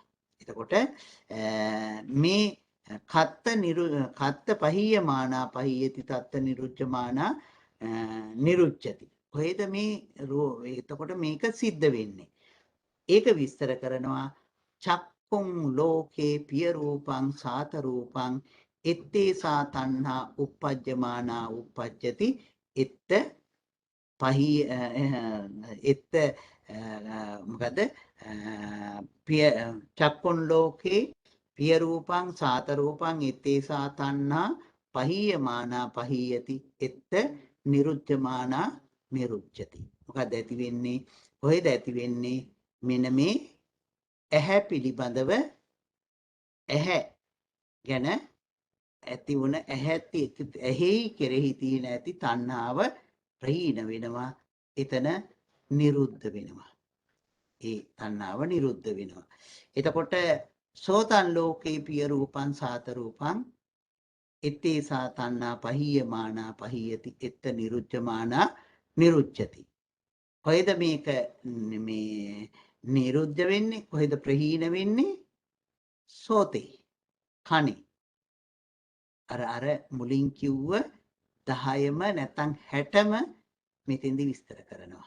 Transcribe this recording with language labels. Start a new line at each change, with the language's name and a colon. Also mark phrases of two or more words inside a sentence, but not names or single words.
Sinhala: එතකොට මේ
Pali: කත්ත පහීයමානා පහීයති තත්ත නිරුච්ඡමානා නිරුච්ඡති.
Sinhala: කොහෙද මේ එතකොට මේක සිද්ධ වෙන්නේ? ඒක විස්තර කරනවා.
Pali: චක්කුං ලෝකේ පිය රූපං සාත රූපං එත්තේසා තණ්හා uppajjamaana uppajjati එත්ත පහී එත්ත මොකද පිය චක්කුං ලෝකේ පිය රූපං සාත රූපං එත්තේසා තණ්හා පහීයමානා පහීයති එත්ත නිරුච්ඡමානා නිරුච්ඡති.
Sinhala: මොකද ඇති වෙන්නේ? කොහෙද ඇති වෙන්නේ? මෙන්න මේ ඇහැ පිළිබඳව ඇහැ ගැන ඇති වුණ ඇහි කෙරෙහි තියෙන ඇති තණ්හාව ප්‍රහීන වෙනවා. එතන නිරුද්ධ වෙනවා. ඒ තණ්හාව නිරුද්ධ වෙනවා.
Pali: එතකොට සෝතං ලෝකේ පිය රූපං සාත රූපං ඉත්තේසා තණ්හා පහීයමානා පහීයති එත්ත නිරුච්ඡමානා නිරුච්ඡති.
Sinhala: කොහෙද මේක මේ නිරුද්ධ වෙන්නේ? කොහෙද ප්‍රහීන වෙන්නේ? සෝතේ කනේ. අර මුලින් කිව්ව 10ම නැත්නම් 60ම මෙතෙන්දි විස්තර කරනවා.